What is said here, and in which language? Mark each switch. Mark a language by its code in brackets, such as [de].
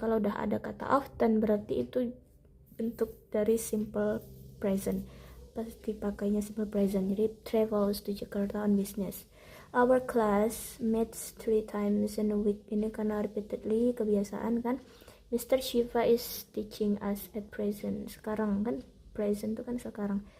[id] Kalau udah ada kata often berarti itu bentuk dari simple present. Pasti pakainya simple present. [en] Jadi travels to Jakarta on business. Our class meets 3 times in a week. [id] Ini karena repeatedly, kebiasaan kan. [en] Mr. Shiva is teaching us at present. [id] Sekarang kan, present itu kan sekarang.